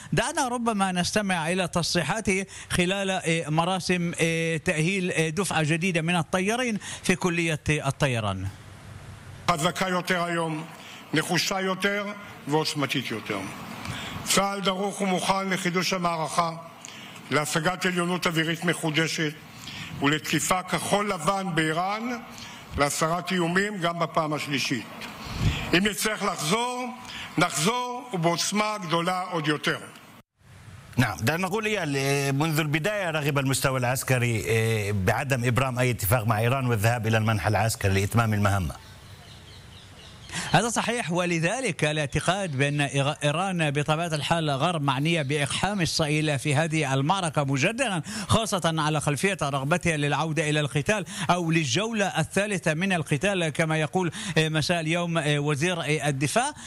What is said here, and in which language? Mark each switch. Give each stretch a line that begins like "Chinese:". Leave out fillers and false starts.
Arabic: دعنا ربما نستمع إلى تصريحاته خلال مراسم تأهيل دفعة جديدة من الطيارين في كلية الطيران.
Hebrew: חזקה יותר היום, נחושה יותר ועוצמתית יותר. צהל דרוך ומוכן לחידוש המערכה, להשגת עליונות אווירית מחודשת ולתקיפה כחול לבן באיראן, להסרת איומים גם בפעם השלישית. אם נצטרך לחזור, נחזור ובעוצמה גדולה עוד יותר.
Arabic: نعم، دعنا نقول إيال، منذ البداية رغب المستوى العسكري بعدم إبرام أي اتفاق مع إيران والذهاب إلى المنح العسكري لإتمام المهمة. هذا صحيح، ولذلك الاعتقاد بأن إيران بطبيعة الحال غير معنية بإقحام إسرائيل في هذه المعركة مجددا، خاصة على خلفية رغبتها للعودة إلى القتال أو للجولة الثالثة من القتال كما يقول مساء اليوم وزير الدفاع.